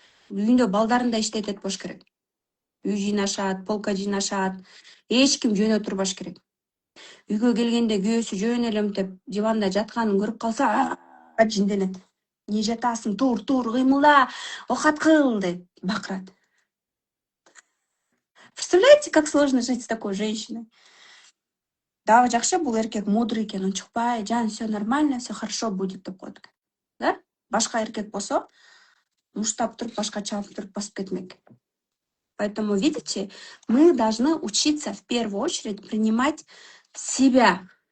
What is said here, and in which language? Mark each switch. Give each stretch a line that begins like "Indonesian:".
Kyrgyz: Үйүндө балдарын да иштетет бош керек. Үй жыйнашат, полка жыйнашат. Эч ким жөнө турбаш керек. Үйгө келгенде күйөөсү жөн эле мынтип диванда жатканын көрүп калса, жинденет. Не жатасың, тур, кыймылда, окат кыл деп бакырат.
Russian: Представляете, как сложно жить с такой женщиной? Дагы жакшы, бул эркек мудрый экен, унчукпай, жан, все нормально, все хорошо будет деп коет. Да?
Kyrgyz: Башка эркек болсо, муштап туруп, башка чалып туруп басып кетмек.
Russian: Поэтому, видите, мы должны учиться в первую очередь принимать себя.